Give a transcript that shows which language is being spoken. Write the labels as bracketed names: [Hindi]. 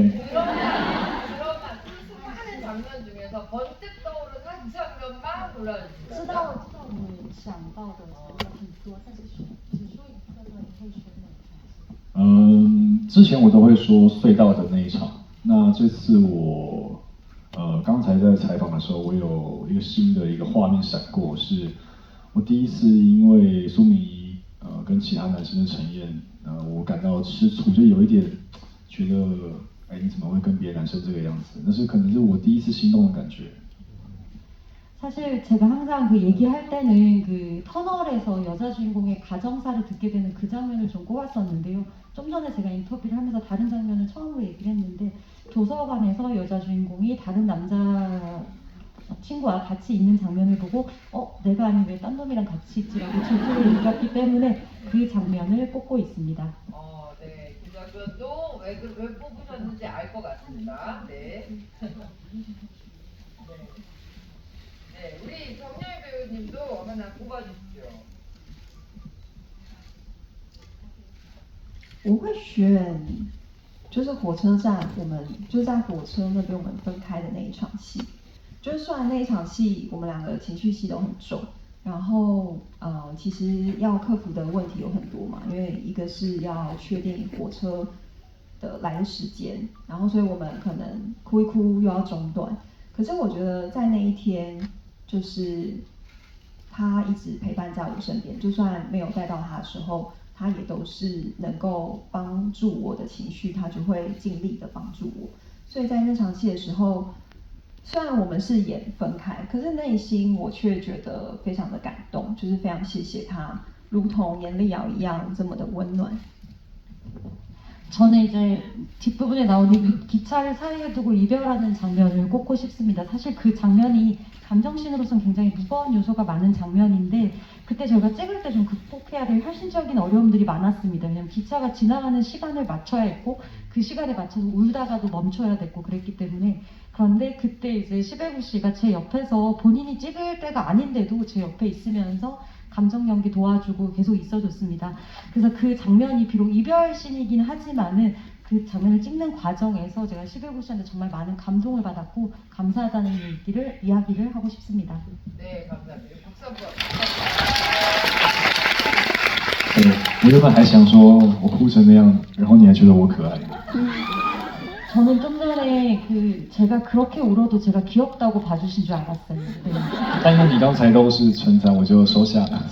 [Korean] 그러면 그 수많은 장면 중에서 번뜩 떠오른 한 장면만 골라주세요. [Chinese] 知道你想到的很多，但是只说一个的话，你可以说哪一场？之前我都会说隧道的那一场，那这次我刚才在采访的时候，我有一个新的一个画面闪过，是我第一次因为苏明仪跟其他男生的呈现，我感到吃醋，就有一点觉得，你怎么会跟别的男生这个样子？那是可能是我第一次心动的感觉。 [Korean] 사실 제가 항상 그 얘기할 때는 그 터널에서 여자 주인공의 가정사를 듣게 되는 그 장면을 좀 꼽았었는데요. 좀 전에 제가 인터뷰를 하면서 다른 장면을 처음으로 얘기를 했는데 도서관에서 여자 주인공이 다른 남자 친구와 같이 있는 장면을 보고 내가 아닌 왜 딴 놈이랑 같이 있지라고 질투를 느꼈기 때문에 그 장면을 꼽고 있습니다. 네, 그 장면도 왜 뽑으셨는지 알 것 같습니다. 네. 네, 우리 정여희 배우님도 하나 뽑아주십시오. [Chinese] 我会选，就是火车站，我们就在火车那边我们分开的那一场戏。就是虽然那一场戏我们两个情绪戏都很重，然后其实要克服的问题有很多嘛，因为一个是要确定火车的来的时间，然后所以我们可能哭一哭又要中断。可是我觉得在那一天，就是他一直陪伴在我身边，就算没有带到他的时候，他也都是能够帮助我的情绪，他就会尽力的帮助我。所以在那场戏的时候，虽然我们是演分开，可是内心我却觉得非常的感动，就是非常谢谢他，如同严丽瑶一样这么的温暖。 [Korean] 저는 이제 뒷부분에 나오는 이 기차를 사이에 두고 이별하는 장면을 꼽고 싶습니다. 사실 그 장면이 감정씬으로서는 굉장히 무거운 요소가 많은 장면인데 그때 저희가 찍을 때 좀 극복해야 될 현실적인 어려움들이 많았습니다. 왜냐면 기차가 지나가는 시간을 맞춰야 했고 그 시간에 맞춰서 울다가도 멈춰야 됐고 그랬기 때문에 그런데 그때 이제 시베구 씨가 제 옆에서 본인이 찍을 때가 아닌데도 제 옆에 있으면서 감정 연기 도와주고 계속 있어줬습니다. 그래서 그 장면이 비록 이별신이긴 하지만은 그 장면을 찍는 과정에서 제가 시베구 씨한테 정말 많은 감동을 받았고 감사하다는 이야기를 하고 싶습니다. 네, 감사합니다. 박수 한번. [Chinese] 对，我原本还想说，我哭成那样，然后你还觉得我可爱。 [Korean] 저는 좀 전에 제가 그렇게 울어도 제가 귀엽다고 봐주신 줄 알았어요. 네. [Chinese] 但因为你刚才都是称赞，我就收下了。